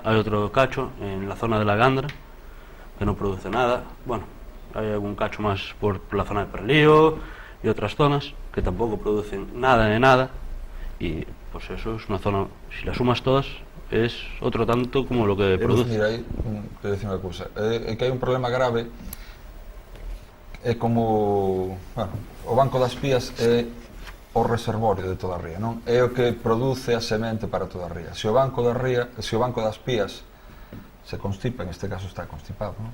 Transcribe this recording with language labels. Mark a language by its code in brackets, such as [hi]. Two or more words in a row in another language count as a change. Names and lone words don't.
[es] Hay otro cacho en la zona de la Gandra, que no produce nada. Bueno, hay algún cacho más por la zona de Perlío y otras zonas que tampoco producen nada de nada. Y pues eso es una zona, si las sumas todas, es otro tanto como lo que produce. [gl] Mira, aí te decía unha cousa, que hai un problema grave é como, bueno, o Banco das Pías é o reservorio de toda a ría, non? É o que produce a semente para toda a ría. Se o Banco das Pías se constipa, en este caso está constipado, non?